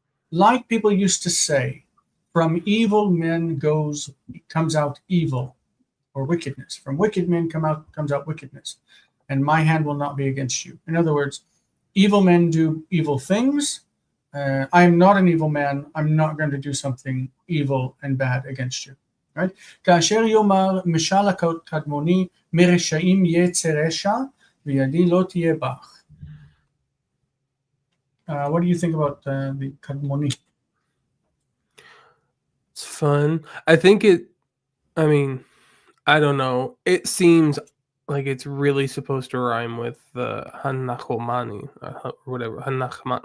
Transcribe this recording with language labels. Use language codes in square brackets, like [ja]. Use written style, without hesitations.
[en] Like people used to say, from evil men comes out evil or wickedness. From wicked men comes out wickedness. And my hand will not be against you. In other words, evil men do evil things. I am not an evil man. I'm not going to do something evil and bad against you. Right? [he] כאשר יאמר משל הקדמוני מרשעים יצא רשע וידי לא תהיה בך. [en] What do you think about the kadmoni? It's fun. I think I don't know. It seems like it's really supposed to rhyme with the Hanachomani or whatever. Hanachman.